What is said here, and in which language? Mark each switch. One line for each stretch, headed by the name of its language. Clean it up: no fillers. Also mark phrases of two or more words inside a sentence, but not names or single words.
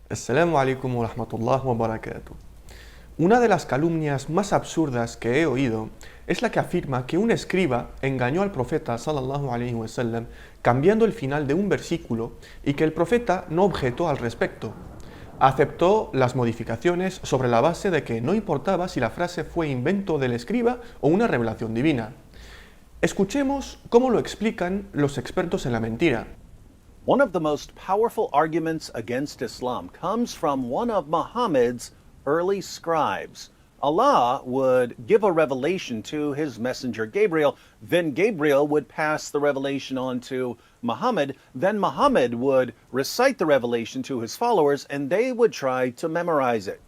Arabic: السلام عليكم ورحمة الله وبركاته.
Spanish: Una de las calumnias más absurdas que he oído es la que afirma que un escriba engañó al profeta
Arabic: صلى الله عليه وسلم
Spanish: cambiando el final de un versículo y que el profeta no objetó al respecto. Aceptó las modificaciones sobre la base de que no importaba si la frase fue invento del escriba o una revelación divina. Escuchemos cómo lo explican los expertos en la mentira.
English: One of the most powerful arguments against Islam comes from one of Muhammad's early scribes. Allah would give a revelation to his messenger Gabriel, then Gabriel would pass the revelation on to Muhammad, then Muhammad would recite the revelation to his followers, and they would try to memorize it.